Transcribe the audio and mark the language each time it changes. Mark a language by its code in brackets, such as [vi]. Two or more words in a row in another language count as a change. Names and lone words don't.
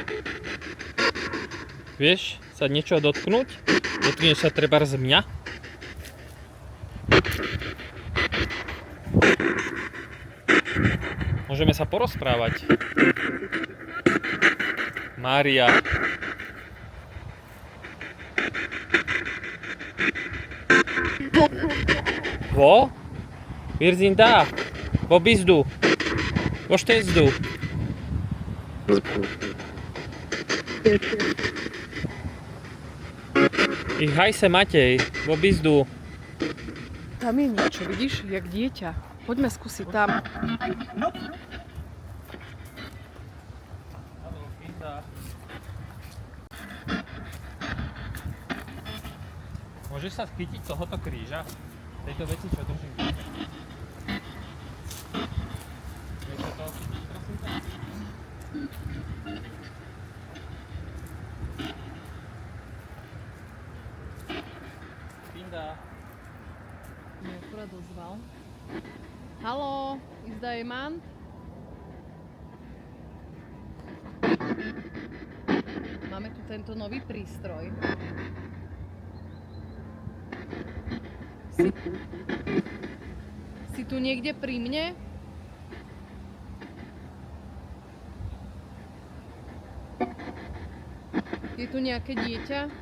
[sk] Vieš sa niečo dotknúť? Dotkneš sa trebárs mňa? Môžeme sa porozprávať. Mária. [de] Wo? Wir sind da. Wo bist du? Wo stehst du? Ich heiße Matej. Wo bist du? [sk] Tam je niečo, vidíš, jak dieťa. Poďme skúsiť tam. Môžeš sa chytiť tohoto kríža? Tejto veci, čo držím. Vieš sa toho chytiť, prosím ťa? Pinda. Mne akurát ozval. Haló, [de] ist da jemand? [sk] Máme tu tento nový prístroj. Si tu niekde pri mne? Je tu nejaké dieťa?